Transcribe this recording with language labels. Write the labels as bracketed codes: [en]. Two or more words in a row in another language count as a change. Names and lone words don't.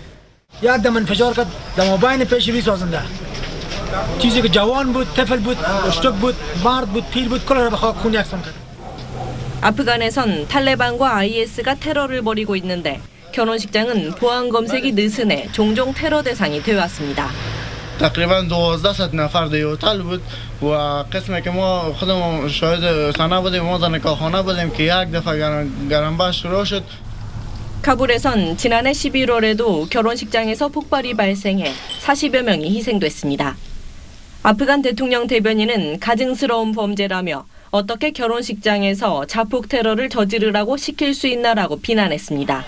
[ko] 아프간에선 탈레반과 IS가 테러를 벌이고 있는데 결혼식장은 보안 검색이 느슨해 종종 테러 대상이 되어왔습니다. [fa] تقریبا 12 نفر در هتل بود و قسمی که ما خودمون شاهد صحنه بودیم ما در نکاحخانه بودیم که یک دفعه گرمباش شروع شد. [ko] 카불에선 지난해 11월에도 결혼식장에서 폭발이 발생해 40여 명이 희생됐습니다. 아프간 대통령 대변인은 가증스러운 범죄라며 어떻게 결혼식장에서 자폭 테러를 저지르라고 시킬 수 있나라고 비난했습니다.